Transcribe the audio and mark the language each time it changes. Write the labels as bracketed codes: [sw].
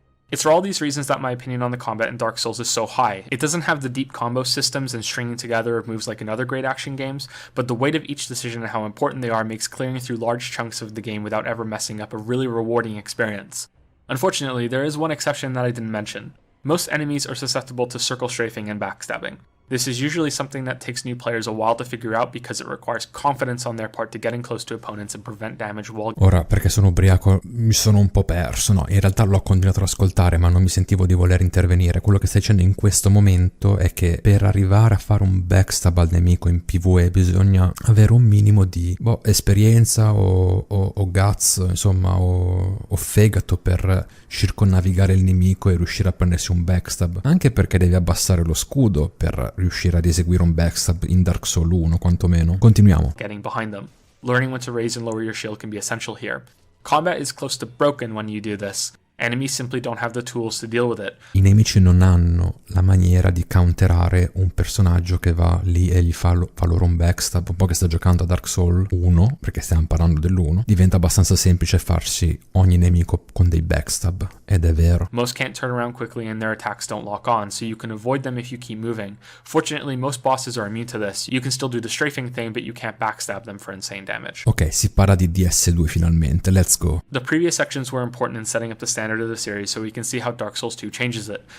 [en] It's for all these reasons that my opinion on the combat in Dark Souls is so high. It doesn't have the deep combo systems and stringing together of moves like in other great action games, but the weight of each decision and how important they are makes clearing through large chunks of the game without ever messing up a really rewarding experience. Unfortunately, there is one exception that I didn't mention. Most enemies are susceptible to circle strafing and backstabbing. This is usually something that takes new players a while to figure out because it requires confidence on their part to get in close to opponents and prevent damage while... [it] Ora, perché sono ubriaco, mi sono un po' perso, no? In realtà l'ho continuato ad ascoltare, ma non mi sentivo di voler intervenire. Quello che stai dicendo in questo momento è che per arrivare a fare un backstab al nemico in PvE bisogna avere un minimo di esperienza o guts, insomma, o fegato per circonnavigare il nemico e riuscire a prendersi un backstab. Anche perché devi abbassare lo scudo per riuscire ad eseguire un backstab in Dark Souls 1 quantomeno. Continuiamo. [en] Getting behind them. Learning when to raise and lower your shield can be essential here. Combat is close to broken when you do this. Enemies simply don't have the tools to deal with it. [it] I nemici non hanno la maniera di counterare un personaggio che va lì e gli fa loro un backstab. Un po' che sta giocando a Dark Souls 1, perché stiamo parlando dell'1, diventa abbastanza semplice farsi ogni nemico con dei backstab, ed è vero. [en] Most can't turn around quickly and their attacks don't lock on, so you can avoid them if you keep moving. Fortunately, most bosses are immune to this. You can still do the strafing thing, but you can't backstab them for insane damage. [it] Ok, si parla di DS2 finalmente, [en] let's go. The previous sections were important in setting up the standard of the series so we can see how Dark Souls 2 changes it.